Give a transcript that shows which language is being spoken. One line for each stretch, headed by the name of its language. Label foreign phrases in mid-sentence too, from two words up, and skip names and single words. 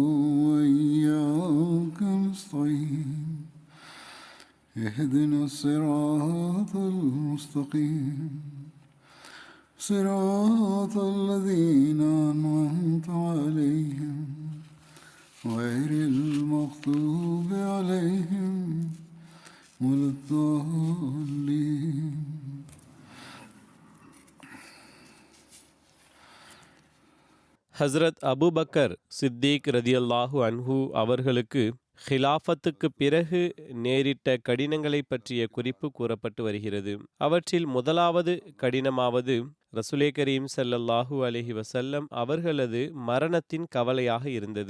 Arabic: وإياك نستعين اهدنا الصراط المستقيم صراط الذين أنعمت عليهم غير المغضوب عليهم ولا الضالين.
Tamil: ஹஸ்ரத் அபூபக்கர் சித்திக்
Arabic: رضي الله عنه
Tamil: அவர்களுக்கு ஹிலாஃபத்துக்கு பிறகு நேரிட்ட கடினங்களை பற்றிய குறிப்பு கூறப்பட்டு வருகிறது. அவற்றில் முதலாவது கடினமாவது ரசூலே கரீம்
Arabic: صلى الله عليه وسلم
Tamil: அவர்களது மரணத்தின் கவலையாக இருந்தது.